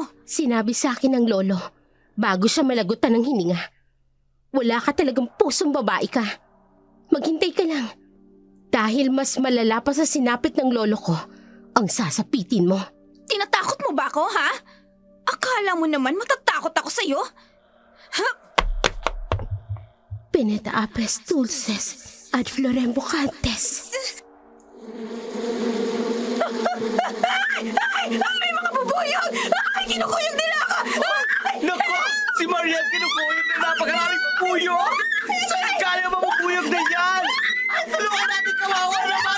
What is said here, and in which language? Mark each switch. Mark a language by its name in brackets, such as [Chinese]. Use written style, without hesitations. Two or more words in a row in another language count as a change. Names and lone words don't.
[Filipino] Sinabi sa akin ng lolo bago siya malagutan ng hininga. Wala ka talagang pusong babae ka. Maghintay ka lang. Dahil mas malala pa sa sinapit ng lolo ko ang sasapitin mo. Tinatakot mo ba ako, ha? Akala mo naman matatakot ako sa'yo? [Latin] Pineta apres dulces ad florem bocantes. [Filipino] Ay! May mga bubuyog! Ay! Kinukuyog nila ako! Naku! Si Mariel kinukuyog na napakaraming pupuyog! Saan kaya mapupuyog na yan? Tulungan natin, kawawa naman!